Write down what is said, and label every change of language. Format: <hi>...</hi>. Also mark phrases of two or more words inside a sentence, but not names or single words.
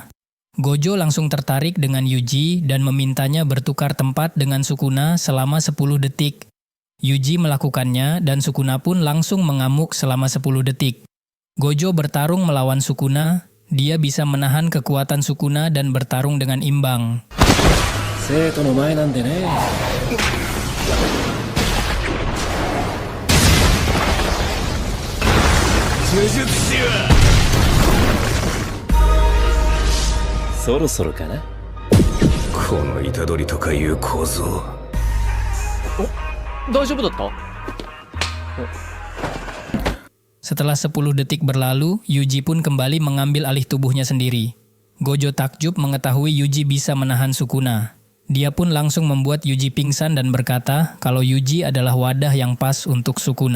<id>Gojo langsung tertarik dengan Yuji dan memintanya bertukar tempat dengan Sukuna selama 10 detik. Yuji melakukannya dan Sukuna pun langsung mengamuk selama 10 detik. Gojo bertarung melawan Sukuna, dia bisa menahan kekuatan Sukuna dan bertarung dengan imbang.</id> <ja>生徒の前なんでね。呪術師はそろそろかな。この虎杖とかいう小僧。大丈夫だった？</ja> <id>Setelah 10 detik berlalu, Yuji pun kembali mengambil alih tubuhnya sendiri. Gojo takjub mengetahui Yuji bisa menahan Sukuna. Dia pun langsung membuat Yuji pingsan dan berkata kalau Yuji adalah wadah yang pas untuk Sukuna.</id>